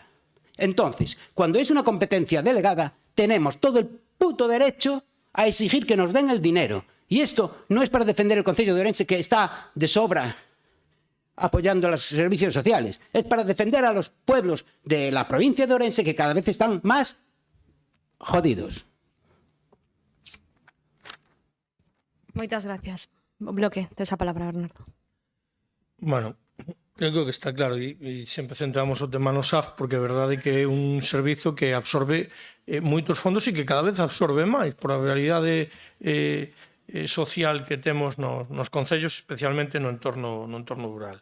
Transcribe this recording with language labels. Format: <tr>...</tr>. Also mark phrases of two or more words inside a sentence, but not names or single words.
<es>Entonces, cuando es una competencia delegada, tenemos todo el puto derecho a exigir que nos den el dinero. Y esto no es para defender el Concello de Ourense, que está de sobra apoyando a los servicios sociales. Es para defender a los pueblos de la provincia de Ourense que cada vez están más jodidos.</es> <gl>Moitas gracias. O bloque desa palabra, Bernardo. Bueno, eu creo que está claro e sempre centramos o tema no SAF porque é verdade que é un servizo que absorbe moitos fondos e que cada vez absorbe máis por a realidade social que temos nos concellos, especialmente no entorno rural.</gl>